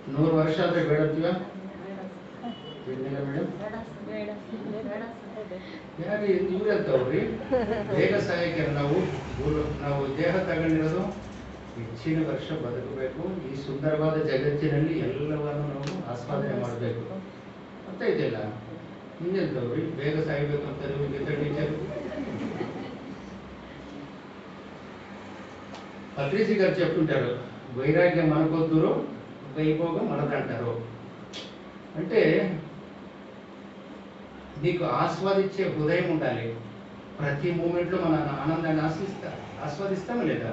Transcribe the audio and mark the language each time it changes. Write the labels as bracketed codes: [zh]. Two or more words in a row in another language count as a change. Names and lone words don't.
[kn] 100 ವರ್ಷ ಆದರೆ ಬೇಡತ್ತೀವ ಮೇಡಮ್ ಯಾರು ಇವ್ರೆ ಅಂತವ್ರಿ ಬೇಗ ಸಾಯಕ್ಕೆ ನಾವು ದೇಹ ತಗೊಂಡಿರೋದು ಹೆಚ್ಚಿನ ವರ್ಷ ಬದುಕಬೇಕು. ಈ ಸುಂದರವಾದ ಜಗತ್ತಿನಲ್ಲಿ ಎಲ್ಲವನ್ನು ನಾವು ಆಸ್ವಾದನೆ ಮಾಡಬೇಕು ಅಂತ ಇದೆಯಲ್ಲ. ಹಿಂಗೆಂತವ್ರಿ ಬೇಗ ಸಾಯ್ಬೇಕು ಅಂತಾರೆ ಗೀತಾ ಟೀಚರ್. [te] పత్రిసి గారు చెప్తుంటారు, వైరాగ్యం మనకొద్దురు వైభోగం మనదంటారు. అంటే నీకు ఆస్వాదించే హృదయం ఉండాలి. ప్రతి మూమెంట్లో మన ఆనందాన్ని ఆస్వాదిస్తామా లేదా?